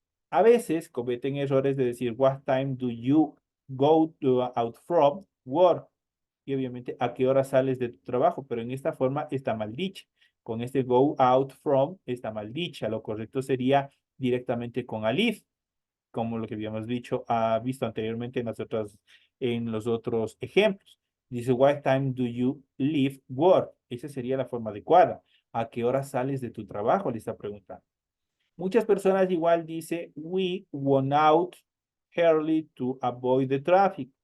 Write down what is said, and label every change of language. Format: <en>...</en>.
<es>A veces cometen errores de decir,</es> <en>what time do you out from work?</en> <es>Y obviamente, ¿a qué hora sales de tu trabajo? Pero en esta forma está mal dicha. Con este</es> <en>go out from</en> <es>está mal dicha. Lo correcto sería directamente con alif, como lo que habíamos dicho, visto anteriormente en los otros ejemplos. Dice,</es> <en>what time do you leave work?</en> <es>Esa sería la forma adecuada. ¿A qué hora sales de tu trabajo? Le está preguntando. Muchas personas igual dice,</es> <en>we went out early to avoid the traffic.</en>